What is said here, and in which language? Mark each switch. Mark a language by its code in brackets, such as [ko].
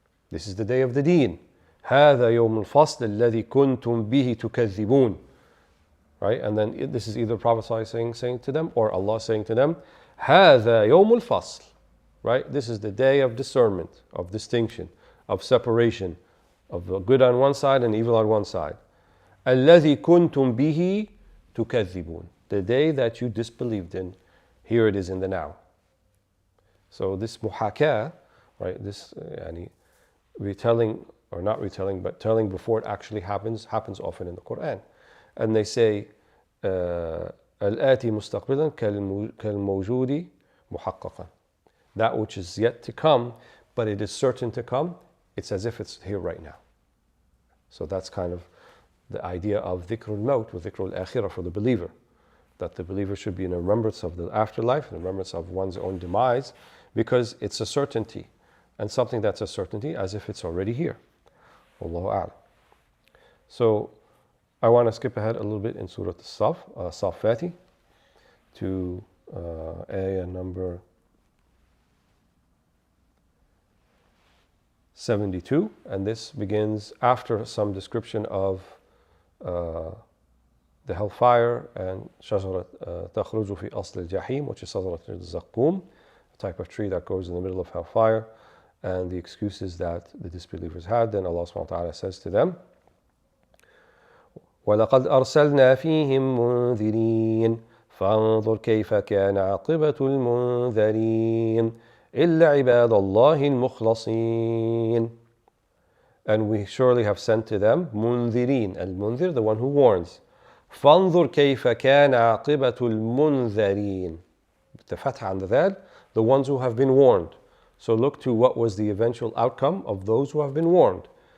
[en] This is the day of the deen. [ar] هذا يوم الفصل الذي كنتم به تكذبون. [en] Right? And then this is either Prophet ﷺ saying to them or Allah saying to them, [ar] هذا يوم الفصل. [en] Right? This is the day of discernment, of distinction, of separation, of the good on one side and evil on one side. [ar] الذي كنتم به تكذبون. [en] The day that you disbelieved in, here it is in the now. So this muhaka, right, this retelling, or not retelling, but telling before it actually happens often in the Quran. And they say, [ar] الآتي مستقبلا كالموجود محققا. [en] That which is yet to come, but it is certain to come, it's as if it's here right now. So that's kind of the idea of dhikrul maut with dhikrul akhirah for the believer. That the believer should be in remembrance of the afterlife, in remembrance of one's own demise, because it's a certainty. And something that's a certainty as if it's already here. Wallahu a'lam. So I want to skip ahead a little bit in Surah As-Saffati to ayah number 72, and this begins after some description of the hellfire and shajarat takhruju fi asl al-jahim, which is shajarat al-zaqqum, a type of tree that grows in the middle of hellfire, and the excuses that the disbelievers had. Then Allah subhanahu wa ta'ala says to them, [ar] وَلَقَدْ أَرْسَلْنَا فِيهِمْ مُنذِرِينَ فَانظُرْ كَيْفَ كَانَ عَاقِبَةُ الْمُنذَرِينَ إِلَّا عِبَادَ اللَّهِ الْمُخْلَصِينَ. [en] And we surely have sent to them munzirin, al-munzir, the one who warns. [ar] فَانظُرْ كَيْفَ كَانَ عَاقِبَةُ الْمُنذَرِينَ. [en] The fatha and the dal, the ones who have been warned. So look to what was the eventual outcome of those who have been warned.